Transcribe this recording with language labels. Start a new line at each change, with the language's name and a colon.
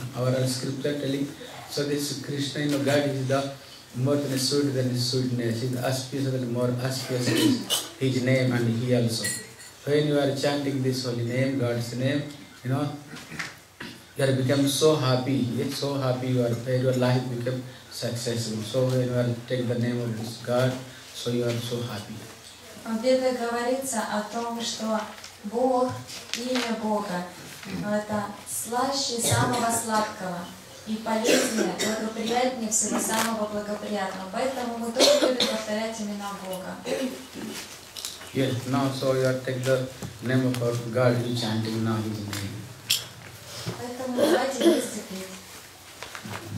English: Our all scripture telling, so this Krishna, God is the more than sweet than sweetness, is auspicious than more auspicious is His name and He also. When you are chanting this holy name, God's name, you are become so happy. It's so happy. Your life become successful. So when you are take the name of this God, so you are so happy.
Russian: В Библии говорится о том, что Бог, имя Бога, это слаще самого сладкого и полезнее, благоприятнее всего самого благоприятного. Поэтому мы тоже любим повторять имена Бога.
English: Yes, now so you are take the name of our God, you chanting now His name.
Russian: Поэтому давайте вместе петь.